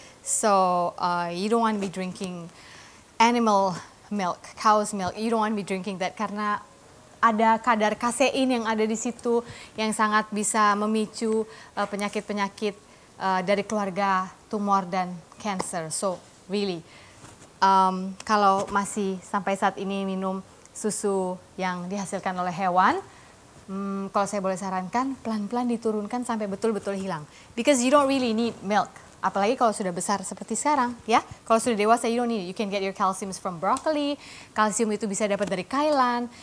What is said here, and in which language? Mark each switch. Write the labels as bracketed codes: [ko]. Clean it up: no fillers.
[en] So you don't want to be drinking animal milk, cow's milk. You don't want to be drinking that [id] karena ada kadar kasein yang ada di situ yang sangat bisa memicu penyakit-penyakit dari keluarga tumor dan cancer. So really, kalau masih sampai saat ini minum susu yang dihasilkan oleh hewan, kalau saya boleh sarankan, pelan-pelan diturunkan sampai betul-betul hilang. [en] Because you don't really need milk. [id] Apalagi kalau sudah besar seperti sekarang, ya. Kalau sudah dewasa, [en] you don't need it. You can get your calcium from broccoli. [id] Kalsium itu bisa dapat dari kailan.